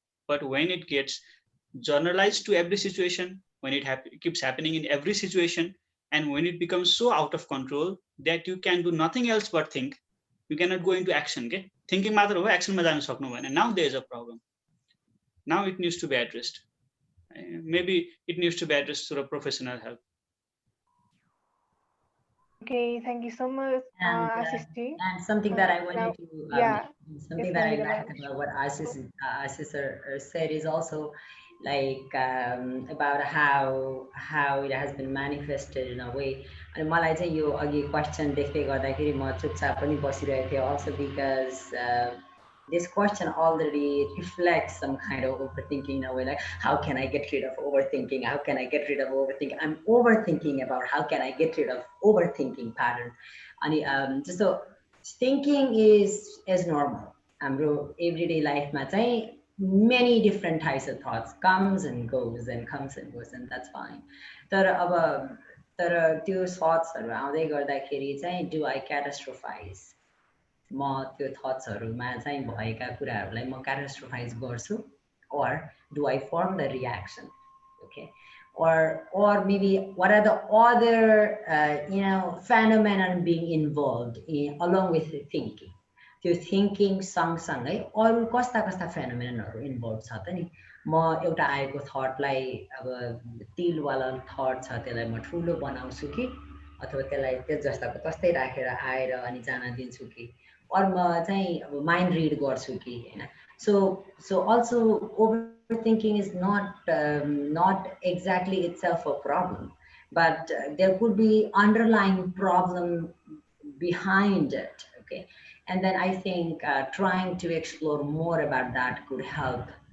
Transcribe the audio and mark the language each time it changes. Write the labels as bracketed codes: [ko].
[en] but when it gets generalized to every situation when it keeps happening in every situation and when it becomes so out of control that you can do nothing else but think you cannot go into action okay [ne] thinking मात्र हो action मा जान सक्नु भएन [en] now there is a problem now it needs to be addressed maybe it needs to be addressed through a professional help. Okay, thank you so much, Ashish. And something that I wanted to, something that I liked about what Ashish said is also like about how it has been manifested in a way. [ne] And मलाई चाहिँ यो अघि question देख्दै गर्दाखेरि म चुपचाप पनि बसिरहेको थिएँ also because [en] this question already reflects some kind of overthinking in a way, like how can I get rid of overthinking? How can I get rid of overthinking? I'm overthinking about how can I get rid of overthinking pattern. And just so thinking is normal. Everyday life ma चाहिँ many different types of thoughts comes and goes and comes and goes, and that's fine. [ne] तर त्यो थट्सहरू आउँदै गर्दाखेरि चाहिँ [en] do I catastrophize? [ne] म त्यो थट्सहरूमा चाहिँ भएका कुराहरूलाई म क्याटास्ट्रोफाइज गर्छु, [en] or do I form the reaction? Okay, or maybe what are the other phenomenon being involved in along with the thinking? [ne] त्यो थिङ्किङ सँगसँगै अरू कस्ता कस्ता फेनोमेननहरू इन्भल्भ छ त नि। म एउटा आएको थटलाई अब तिलवाला थट छ त्यसलाई म ठुलो बनाउँछु कि अथवा त्यसलाई त्यो जस्ताको तस्तै राखेर आएर अनि जान दिन्छु कि, or म चाहिँ अब माइन्ड रिड गर्छु कि हैन। [en] So also overthinking is not exactly itself a problem, but there could be underlying problem behind it. Okay, and then I think trying to explore more about that could help.